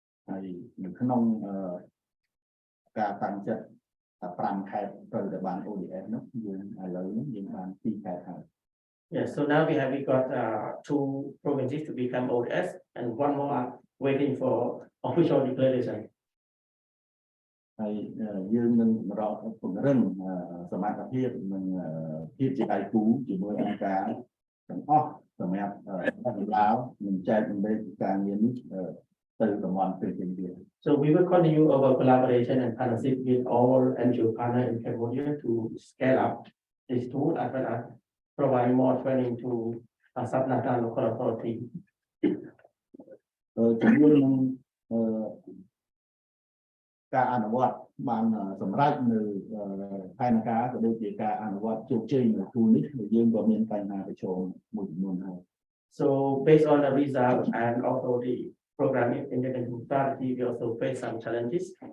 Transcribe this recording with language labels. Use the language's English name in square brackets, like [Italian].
[Khmer] ហើយនៅក្នុងការតាំងចិត្ត5ខេត្តត្រូវតែបាន ODS នោះយើងឥឡូវនេះយើងបាន2ខេត្តហើយ [English] Yeah, so now we got 2 provinces to become ODS and one more are waiting for official declaration. [Khmer] ហើយយើងនឹងពង្រឹងសមត្ថភាពនិងភាពជាដៃគូជាមួយអង្គការទាំងអស់សម្រាប់បណ្ដាលនិងចែកចម្លែកការងារនេះទៅតំបន់ផ្សេងៗទៀត [English] So we will continue our collaboration and partnership with all NGO partners in Cambodia to scale up this tool as well as provide more training to sub-national local authority. [Khmer] ជាមួយនឹងការអនុវត្តបានសម្រេចនៅផែនការក៏ដូចជាការអនុវត្តជោគជ័យនៅទូនេះយើងក៏មានបញ្ហាប្រឈមមួយចំនួនហើយ [English] So based on the result and also the program implementation strategy, we also face some challenges.